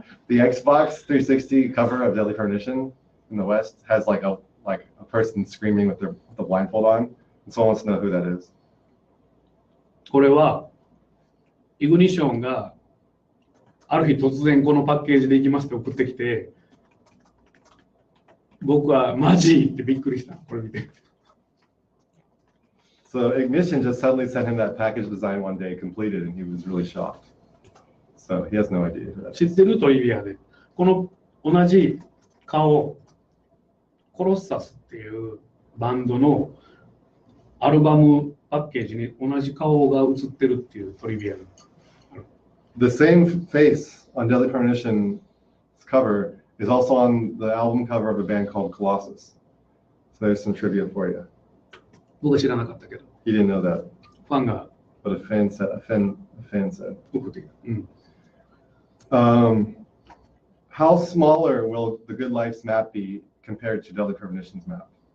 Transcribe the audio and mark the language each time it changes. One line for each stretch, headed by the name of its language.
English: The Xbox 360 cover of Deadly Premonition in the West has like a person screaming with the blindfold on. And someone wants to know who that is.
Japanese: これはイグニションがある日突然このパッケージでいきますって送ってきて、僕はマジってびっくりした。これ見て。
English: So Ignition just suddenly sent him that package design one day completed, and he was really shocked. So he has no idea who that is.
Japanese: 知ってるトリビアで、この同じ顔、コロッサスっていうバンドのアルバムパッケージに同じ顔が映ってるっていうトリビア。
English: The same face on Deadly Premonition's cover is also on the album cover of a band called Colossus. So there's some trivia for you.
Japanese: 僕は知らなかったけど。
English: He didn't know that.
Japanese: ファンが。
English: But a fan said.
Japanese: 送ってきた。うん。
English: How smaller will the Good Life's map be compared to Deadly Premonition's map?